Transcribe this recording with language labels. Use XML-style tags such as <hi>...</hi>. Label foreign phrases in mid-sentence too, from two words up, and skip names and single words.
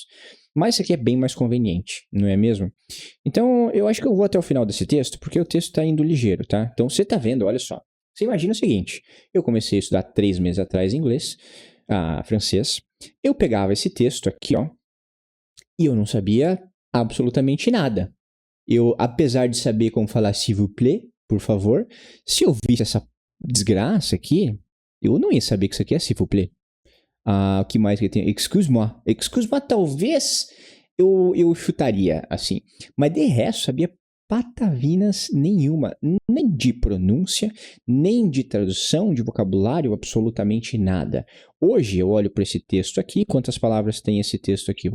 <pt>Mas isso aqui é bem mais conveniente, não é mesmo? Então, eu acho que eu vou até o final desse texto, porque o texto está indo ligeiro, tá? Então, você está vendo, olha só. Você imagina o seguinte, eu comecei a estudar 3 meses atrás inglês, francês, eu pegava esse texto aqui, ó, e eu não sabia absolutamente nada. Eu, apesar de saber como falar</pt> <fr>s'il vous plaît,</fr> <pt>por favor, se eu visse essa desgraça aqui, eu não ia saber que isso aqui é</pt> <fr>s'il vous plaît.</fr> <pt>O que mais que tem?</pt> <fr>Excuse-moi. Excuse-moi,</fr> <pt>talvez eu chutaria assim, mas de resto sabia patavinas nenhuma, nem de pronúncia, nem de tradução, de vocabulário, absolutamente nada. Hoje eu olho para esse texto aqui, quantas palavras tem esse texto aqui?</pt>